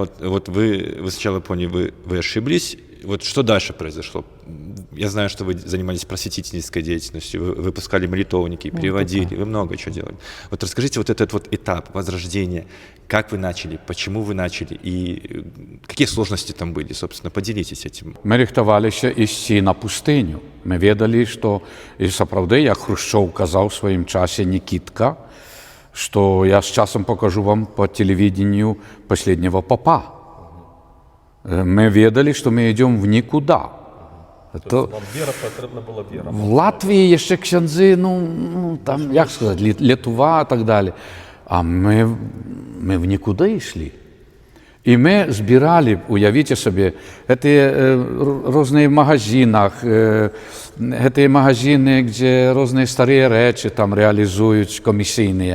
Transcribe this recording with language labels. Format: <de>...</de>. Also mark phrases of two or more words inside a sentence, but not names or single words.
<ru>Вот вы сначала поняли, вы ошиблись. Вот что дальше произошло? Я знаю, что вы занимались просветительской деятельностью, вы выпускали молитовники, переводили, вы много чего делали. Вот расскажите вот этот вот этап возрождения, как вы начали, почему вы начали и какие сложности там были, собственно, поделитесь этим.</ru> <uk>Ми рихтувалися йти на пустиню. Ми відали, що, і справді, як Хрущов казав в своєму часі Нікітка, що я з часом покажу вам</uk> <ru>по телевидению последнего попа. Мы ведали, что мы идем в никуда.</ru> <uk>Вам віра потрібна була віра. В Латвії є ще ксяндзи, там, як сказати, Литва і так далі. А ми в нікуди йшли. І ми збирали, уявіть собі, ці різні магазини, ці магазини, де різні старі речі там реалізують комісійні.</uk>